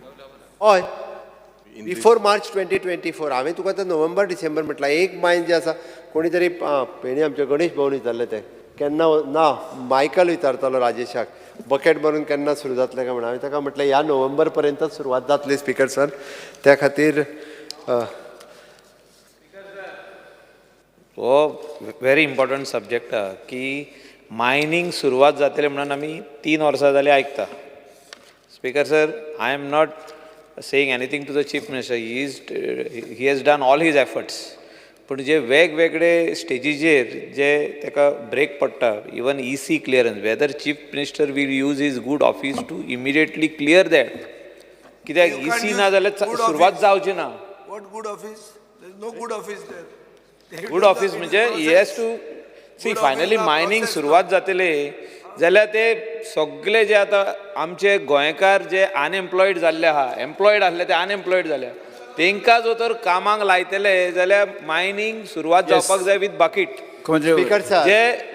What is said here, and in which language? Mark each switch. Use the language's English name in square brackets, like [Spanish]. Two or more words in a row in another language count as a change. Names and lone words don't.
[Konkani] हय [English] before March [Konkani] 2024 हांवें तुका आतां नोव्हेंबर डिसेंबर म्हटलां एक मायन जें आसा कोणी तरी पेणी आमचे गणेश भवन विचारले ते केन्ना ना मायकल विचारतालो राजेशाक बकेट भरून केन्ना सुरू जातलें काय म्हणून हांवें ताका म्हटलें ह्या नोव्हेंबर पर्यंत सुरवात जातली स्पिकर सर त्या खातीर हो [English] very important subject [Konkani] की मायनींग सुरवात जातले म्हणून आमी 3 वर्सां जाली आयकता स्पीकर [English] sir I am not saying anything to the chief minister he has done all his efforts [Konkani] पण जे वेगवेगळे स्टेजीचेर जे ताका ब्रेक पडटा [English] even EC clearance whether Chief Minister will use his good office to immediately clear that [Konkani] कित्याक EC ना जाल्यार सुरवात जावची ना [English] What good office? There is no good office there. good office [Konkani] म्हणजे [English] he has to see [Konkani] फायनली मायनींग सुरवात जातले जाल्यार ते सगळे जे आतां आमचे गोंयकार जे अनएम्प्लॉयड जाल्ले आहा एम्प्लॉयड आसले ते अनएम्प्लॉयड जाल्या तांकां जो तर कामाक लायतले जाल्यार मायनींग सुरवात जावपाक जाय [English] with bucket speaker sir [Konkani] जे